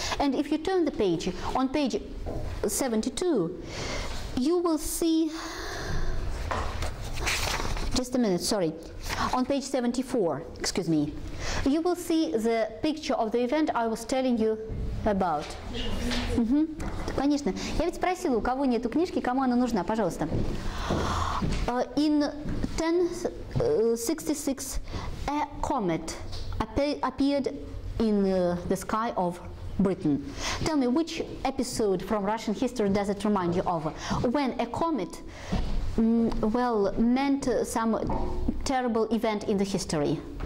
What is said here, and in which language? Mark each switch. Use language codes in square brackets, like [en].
[en] And if you turn the page, on page 72, you will see, just a minute, sorry, on page 74, excuse me, you will see the picture of the event I was telling you about. [ru] Конечно. Я ведь спросила, у кого нету книжки, кому она нужна, пожалуйста. [en] In 1066, a comet appeared in the sky of Britain. Tell me, which episode from Russian history does it remind you of? When a comet, well, meant some terrible event in the history.